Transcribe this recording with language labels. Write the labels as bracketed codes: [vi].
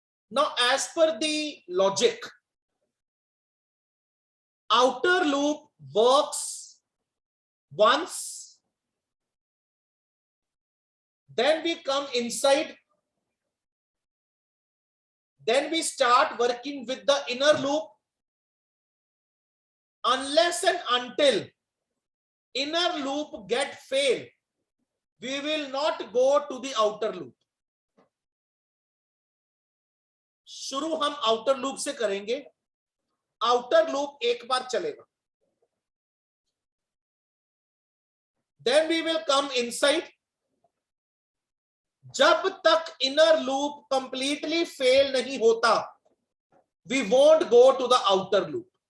[en] Now, as per the logic, outer loop works once, then we come inside, then we start working with the inner loop. Unless and until inner loop get fail, we will not go to the outer loop. [hi] शुरू हम outer loop से करेंगे. Outer loop एक बार चलेगा, [en] then we will come inside. [hi] जब तक inner loop completely fail नहीं होता, [en] we won't go to the outer loop.